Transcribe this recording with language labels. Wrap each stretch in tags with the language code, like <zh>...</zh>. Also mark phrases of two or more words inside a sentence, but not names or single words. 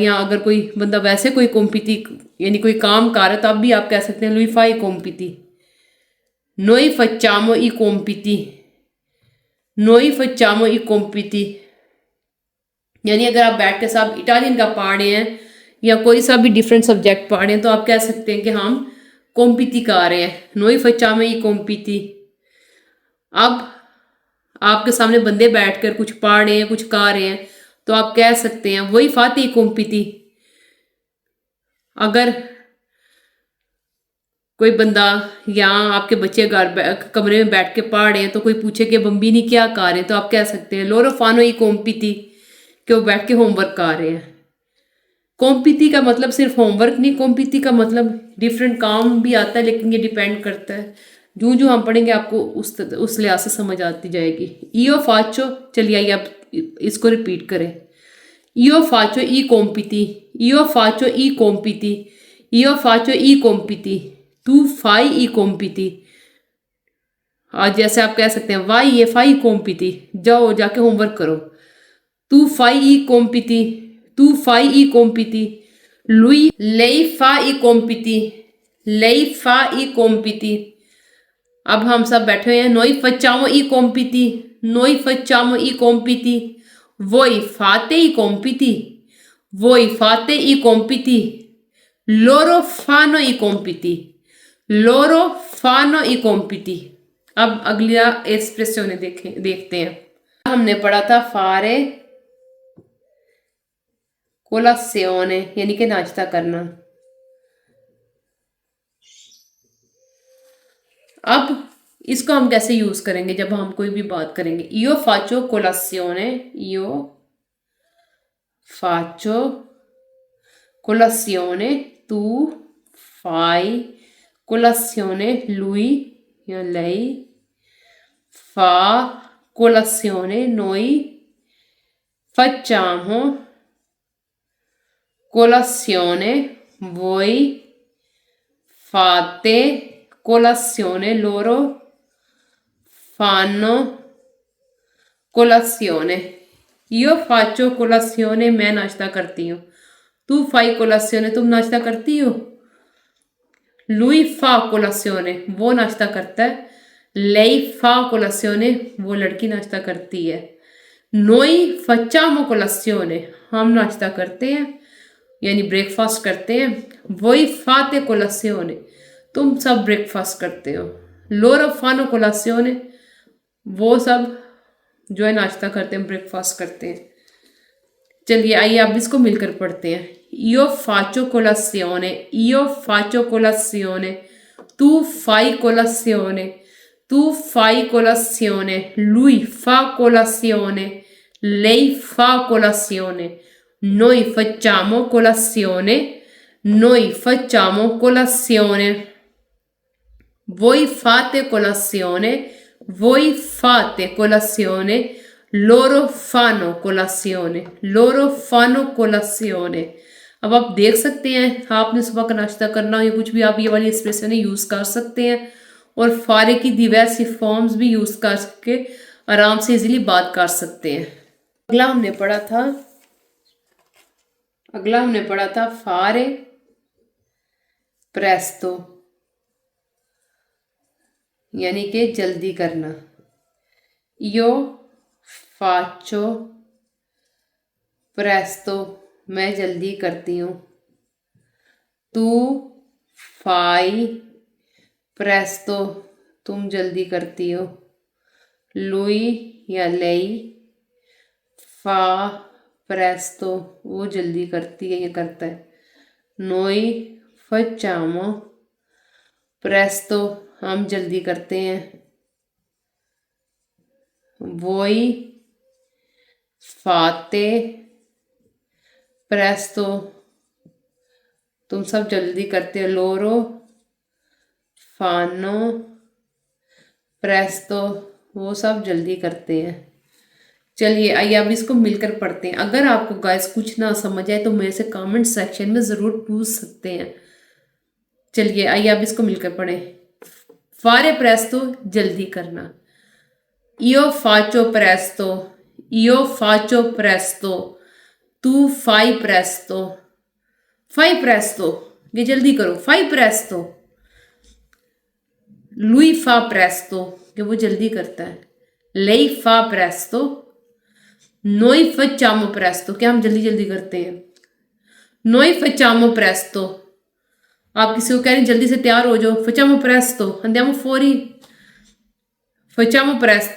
<hi>या अगर कोई बंदा वैसे कोई कॉम्पिटी यानी कोई काम कर रहा है, तो अब भी आप कह सकते हैं</hi> <it>lui fai compiti. नोई facciamo i compiti, noi facciamo i compiti,</it> <hi>यानी अगर आप बैठ के साहब इटालियन का पढ़ रहे हैं या कोई सा भी</hi> <en>different subject</en> <hi>पढ़ रहे हैं, तो आप कह सकते हैं कि हम कॉम्पिटी कर रहे हैं।</hi> <it>noi facciamo i compiti।</it> <hi>अब आपके सामने बंदे बैठकर कुछ पढ़ रहे हैं, कुछ कर रहे हैं, तो आप कह सकते हैं</hi> <it>voi fate compiti.</it> <hi>अगर कोई बंदा या आपके बच्चे कमरे में बैठ के पढ़ रहे हैं, तो कोई पूछे कि बम्बीनी क्या कर रहे हैं, तो आप कह सकते हैं</hi> <it>loro fanno i compiti,</it> <hi>कि वो बैठ के होमवर्क कर रहे हैं। कॉम्पिटी का मतलब सिर्फ होमवर्क नहीं, कॉम्पिटी का मतलब डिफरेंट काम भी आता है, लेकिन ये डिपेंड करता है। जो जो हम पढ़ेंगे आपको उस लिहाज से समझ आती जाएगी।</hi> <it>io faccio,</it> <hi>चलिए आइए आप इसको रिपीट करें।</hi> <it>io faccio i compiti, io faccio i compiti, io faccio i compiti, tu fai i compiti.</it> <hi>आज जैसे आप कह सकते हैं</hi> <it>vai e fai compiti,</it> <hi>जाओ जाके होमवर्क करो।</hi> <it>tu fai i compiti, tu fai i compiti. lui lei fa i compiti, lei fa i compiti.</it> <hi>अब हम सब बैठे हुए हैं।</hi> <it>नोई facciamo i compiti, noi facciamo i compiti, voi fate i compiti, voi fate i compiti, loro fanno i compiti, loro fanno i compiti।</it> <hi>अब अगला एस्प्रेसियोने देखते हैं। हमने पढ़ा था</hi> <it>fare colazione,</it> <hi>यानी कि नाश्ता करना। अब इसको हम कैसे यूज करेंगे जब हम कोई भी बात करेंगे।</hi> <it>io faccio colazione, io faccio colazione, tu fai colazione, lui या lei fa colazione, noi facciamo colazione, voi fate colazione, loro fanno colazione। io faccio colazione,</it> <hi>मैं नाश्ता करती हूँ।</hi> <it>तू fai colazione,</it> <hi>तुम नाश्ता करती हो।</hi> <it>lui fa colazione,</it> <hi>वो नाश्ता करता है।</hi> <it>lei fa colazione,</it> <hi>वो लड़की नाश्ता करती है।</hi> <it>noi facciamo colazione,</it> <hi>हम नाश्ता करते हैं। यानी ब्रेकफास्ट करते हैं।</hi> <it>voi fate colazione,</it> <hi>तुम सब ब्रेकफास्ट करते हो।</hi> <it>loro fanno colazione,</it> <hi>वो सब जो है नाश्ता करते हैं, ब्रेकफास्ट करते हैं। चलिए आइए आप इसको मिलकर पढ़ते हैं।</hi> <it>io faccio colazione, io faccio colazione, tu fai colazione, tu fai colazione, lui fa colazione, lei fa colazione, noi facciamo colazione, noi facciamo colazione, voi fate colazione, voi fate colazione, loro fanno colazione, loro fanno colazione।</it> <hi>अब आप देख सकते हैं, आपने सुबह का नाश्ता करना हो या कुछ भी, आप ये वाली एक्सप्रेशन यूज कर सकते हैं और फारे की</hi> <en>diverse forms</en> <hi>भी यूज करके आराम से इजीली बात कर सकते हैं। अगला हमने पढ़ा था</hi> <it>fare presto,</it> <hi>यानी कि जल्दी करना।</hi> <it>io faccio presto,</it> <hi>मैं जल्दी करती हूँ।</hi> <it>tu fai presto,</it> <hi>तुम जल्दी करती हो।</hi> <it>lui या lei fa presto,</it> <hi>वो जल्दी करती है या करता है।</hi> <it>noi facciamo presto,</it> <hi>हम जल्दी करते हैं।</hi> <it>voi fate presto,</it> <hi>तुम सब जल्दी करते हो।</hi> <it>loro fanno presto,</it> <hi>वो सब जल्दी करते हैं। चलिए आइए अब इसको मिलकर पढ़ते हैं। अगर आपको गाइस कुछ ना समझ आए तो मेरे से</hi> <en>comment section</en> <hi>में ज़रूर पूछ सकते हैं। चलिए आइए अब इसको मिलकर पढ़ें।</hi> <it>fare presto,</it> <hi>जल्दी करना।</hi> <it>io faccio presto, io faccio presto, tu fai presto, fai presto,</it> <hi>ये जल्दी करो,</hi> <it>fai presto, lui fa presto,</it> <hi>कि वो जल्दी करता है।</hi> <it>lei fa presto, noi facciamo presto,</it> <hi>क्या हम जल्दी जल्दी करते हैं।</hi> <it>noi facciamo presto,</it> <hi>आप किसी को कह रहे हैं जल्दी से तैयार हो जाओ,</hi> <it>facciamo presto, andiamo fuori, facciamo presto।</it>